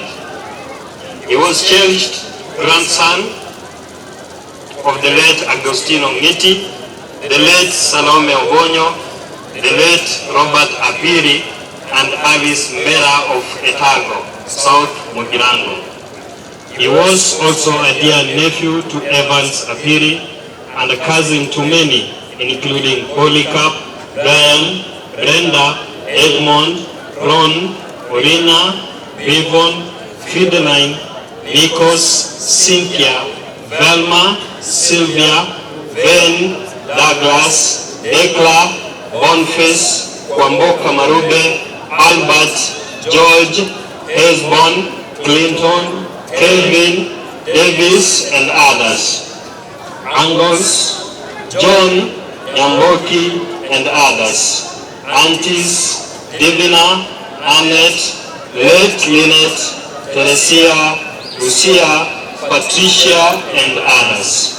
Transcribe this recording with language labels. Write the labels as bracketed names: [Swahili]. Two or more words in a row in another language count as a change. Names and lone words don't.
[English] He was cherished grandson of the late Agostino Ngiti, the late Salome Obonyo, the late Robert Apiri, and Alice Mbera of Etago, South Mugirango. He was also a dear nephew to Evans Apiri and a cousin to many, including Polycarp, Brian, Brenda, Edmond, Ron, Orina, Vivon, Fideline, Nikos, Cynthia, Velma, Sylvia, Ben, Douglas, Dekla, Boniface, Kwamboka Marube, Albert, George, Hesbon, Clinton, Kelvin, Davis, and others. Angles, John, Yamboki, and others. Aunties, Divina, Annette, late Lynette, Teresia, Lucia, Patricia, and others.